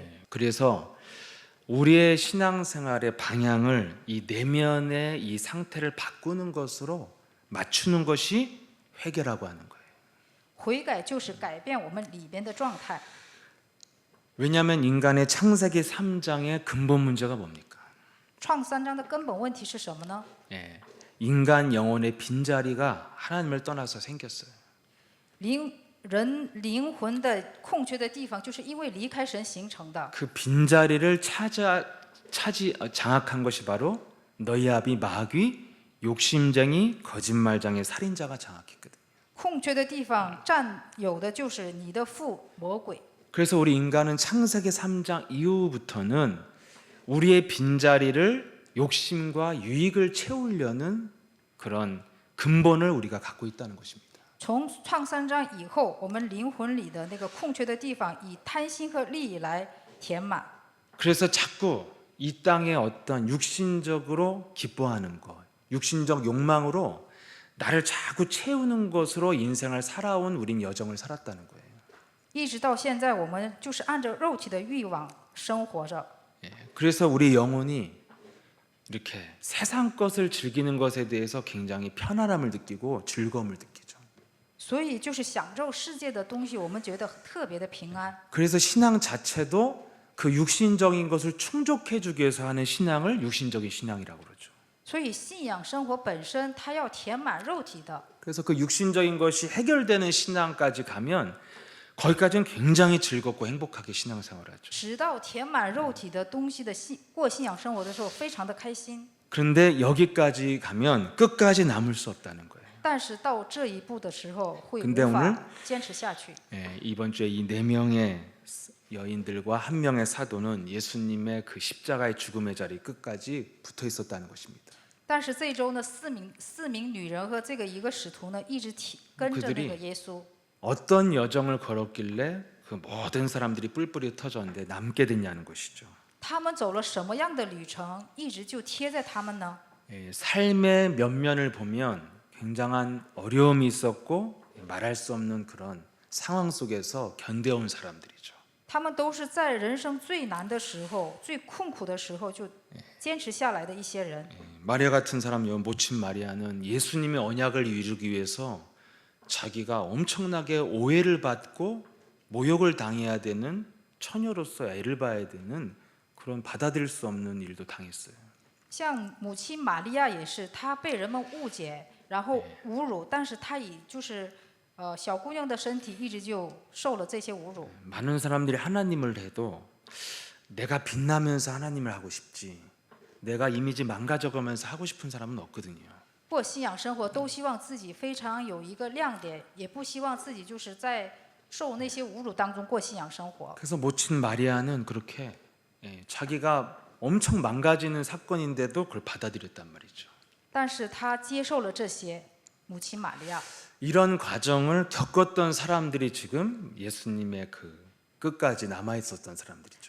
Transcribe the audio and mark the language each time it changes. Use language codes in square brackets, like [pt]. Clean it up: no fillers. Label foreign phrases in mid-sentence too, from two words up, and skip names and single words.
[ko] 그래서 우리의 신앙생활의 방향을 이 내면의 이 상태를 바꾸는 것으로 맞추는 것이 회개라고 하는 거예요. [zh] 悔改就是改变我们里边的状态。 [ko] 왜냐하면 인간의 창세기 3장의 근본 문제가 뭡니까? [zh] 创三章的根本问题是什么呢？ [ko] 예, 인간 영혼의 빈자리가 하나님을 떠나서 생겼어요. [zh] 人灵魂的空缺的地方，就是因为离开神形成的。 [ko] 그 빈자리를 장악한 것이 바로 너희 아비 마귀, 욕심쟁이, 거짓말장애, 살인자가 장악했거든. [zh] 空缺的地方占有的就是你的父魔鬼。 [ko] 그래서 우리 인간은 창세기 3장 이후부터는 우리의 빈자리를 욕심과 유익을 채우려는 그런 근본을 우리가 갖고 있다는 것입니다. [zh] 从创三章以后，我们灵魂里的那个空缺的地方，以贪心和利益来填满。 [ko] 그래서 자꾸 이 땅의 어떤 육신적으로 기뻐하는 것, 육신적 욕망으로 나를 자꾸 채우는 것으로 인생을 살아온 우린 여정을 살았다는 거예요. [zh] 一直到现在，我们就是按照肉体的欲望生活着。 [ko] 그래서 우리 영혼이 이렇게 세상 것을 즐기는 것에 대해서 굉장히 편안함을 느끼고 즐거움을 느끼죠. [zh] 所以就是享受世界的东西，我们觉得特别的平安。 [ko] 그래서 신앙 자체도 그 육신적인 것을 충족해 주기 위해서 하는 신앙을 육신적인 신앙이라고 그러죠. [zh] 所以信仰生活本身，它要填满肉体的。 [ko] 그래서 그 육신적인 것이 해결되는 신앙까지 가면 거기까지는 굉장히 즐겁고 행복하게 신앙생활을 하죠. [zh] 直到填满肉体的东西的过信仰生活的时候，非常的开心。 [ko] 그런데 여기까지 가면 끝까지 남을 수 없다는 거예요. [zh] 但是到这一步的时候，会 [ko] 근데 [zh] 无 [ko] 오늘 [zh] 法坚持下去。 [ko] 이번 주에 이 4명의 여인들과 1명의 사도는 예수님의 그 십자가의 죽음의 자리 끝까지 붙어 있었다는 것입니다. [zh] 但是这周呢，四名女人和这个一个使徒呢，一直跟着那个耶稣。 [ko] 어떤 여정을 걸었길래 그 모든 사람들이 뿔뿔이 터졌는데 남게 됐냐는 것이죠. [zh] 他们走了什么样的旅程，一直就贴在他们呢？ [ko] 삶의 면면을 보면 굉장한 어려움이 있었고 말할 수 없는 그런 상황 속에서 견뎌온 사람들이죠. [zh] 他们都是在人生最难的时候、最困苦的时候就坚持下来的一些人。 [ko] 마리아 같은 사람, 모친 마리아는 예수님의 언약을 이루기 위해서 자기가 엄청나게 오해를 받고 모욕을 당해야 되는 처녀로서 애를 봐야 되는 그런 받아들일 수 없는 일도 당했어요. [zh] 像母亲玛利亚也是，她被人们误解，然后侮辱，但是她以小姑娘的身体一直就受了这些侮辱。 [ko] 많은 사람들이 하나님을 해도 내가 빛나면서 하나님을 하고 싶지, 내가 이미지 망가져가면서 하고 싶은 사람은 없거든요. [zh] 过信仰生活都希望自己非常有一个亮点，也不希望自己就是在受那些侮辱当中过信仰生活。 [ko] 그래서 모친 마리아는 그렇게 자기가 엄청 망가지는 사건인데도 그걸 받아들였단 말이죠. [zh] 但是她接受了这些，母亲玛利亚。 [ko] 이런 과정을 겪었던 사람들이 지금 예수님의 그 끝까지 남아 있었던 사람들이죠.